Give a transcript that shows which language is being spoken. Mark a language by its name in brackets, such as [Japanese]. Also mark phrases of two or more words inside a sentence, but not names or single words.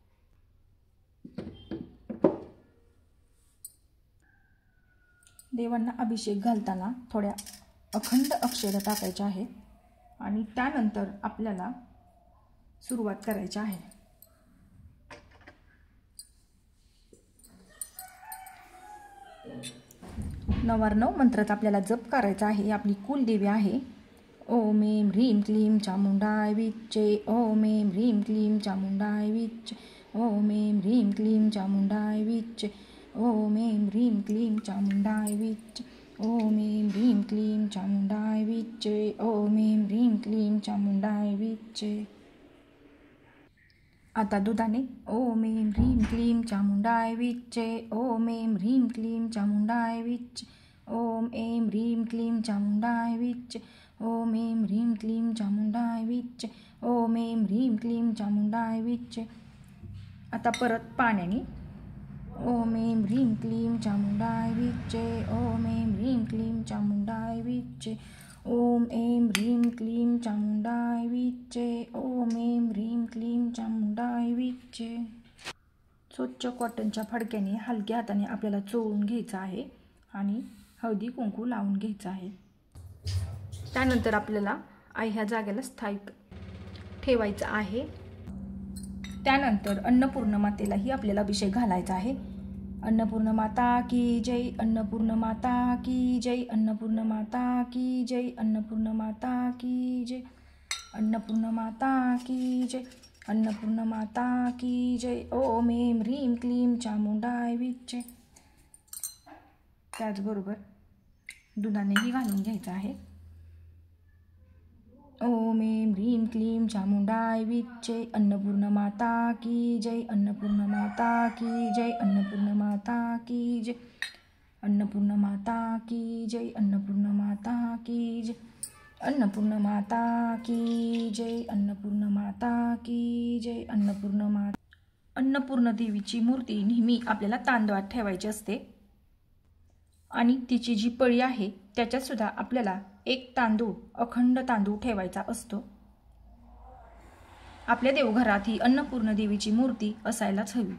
[Marathi] देवांना अभिषेक घालताना थोड्या अखंड अक्षता टाकायच्या आहे आणि त्यानंतर आपल्याला सुरुवात करायची आहे. नवार्णव मंत्राचा आपल्याला जप करायचा आहे. आपली कुलदेवी आहे. [Sanskrit] ओम ऐं ह्रीं क्लीं चामुंडाय विच्चे. ओम ऐं ह्रीं क्लीं चामुंडाय विच्चे. ओम ऐं ह्रीं क्लीं चामुंडाय विच्चे. ओम ऐं ह्रीं क्लीं चामुंडाय विच्चे. ओम ऐं ह्रीं क्लीं चामुंडाय विच्चे. ओम ऐं ह्रीं क्लीं चामुंडाय विच्चे. [Marathi] आता दुधाने [Sanskrit] ओम ऐं ह्रीं क्लीं चामुंडाय विच्चे. ओम ऐं ह्रीं क्लीं चामुंडाय विच्चे. ओम ऐं ह्रीं क्लीं चामुंडाय विच्चे. ओम ऐं ह्रीं क्लीं चामुंडाय विच्चे. ओम ऐं ह्रीं क्लीं चामुंडाय विच्चे. [Marathi] आता परत पाण्याने [Sanskrit] ओम ऐं ह्रीं क्लीं चामुंडाय विच्चे. ओम ऐं ह्रीं क्लीं चामुंडाय विच्चे. ओम ऐं ह्रीं क्लीं चामुंडाय विच्चे. ओम ऐं ह्रीं क्लीं चामुंडाय विच्चे. [Marathi] स्वच्छ कॉटनच्या फडक्याने हलक्या हाताने आपल्याला चोळून घ्यायचं आहे आणि हळदी कुंकू लावून घ्यायचं आहे. त्यानंतर आपल्याला ह्या जागेला स्थायिक ठेवायचं आहे. त्यानंतर अन्नपूर्ण मातेलाही आपल्याला अभिषेक घालायचा आहे. [Hindi] अन्नपूर्ण माता की जय. अन्नपूर्ण माता की जय. अन्नपूर्ण माता की जय. अन्नपूर्ण माता की जय. अन्नपूर्ण माता की जय. अन्नपूर्ण माता की जय. [Sanskrit] ओम ऐं ह्रीं क्लीं चामुंडाय विच्चे. [Marathi] त्याचबरोबर दुधानेही घालून घ्यायचं आहे. [Sanskrit] ओम ऐं ह्रीं क्लीं चामुंडाय विच्चे. [Hindi] अन्नपूर्ण माता की जय. अन्नपूर्ण माता की जय. अन्नपूर्ण माता की जय. अन्नपूर्ण माता की जय. अन्नपूर्ण माता की जय. अन्नपूर्ण माता की जय. अन्नपूर्ण माता की जय. अन्नपूर्ण माता. [Marathi] अन्नपूर्ण देवीची मूर्ती नेहमी आपल्याला तांदळात ठेवायची असते आणि तिची जी पळी आहे त्याच्यात सुद्धा आपल्याला 1 तांदूळ, अखंड तांदूळ ठेवायचा असतो. आपल्या देवघरात ही अन्नपूर्ण देवीची मूर्ती असायलाच हवी.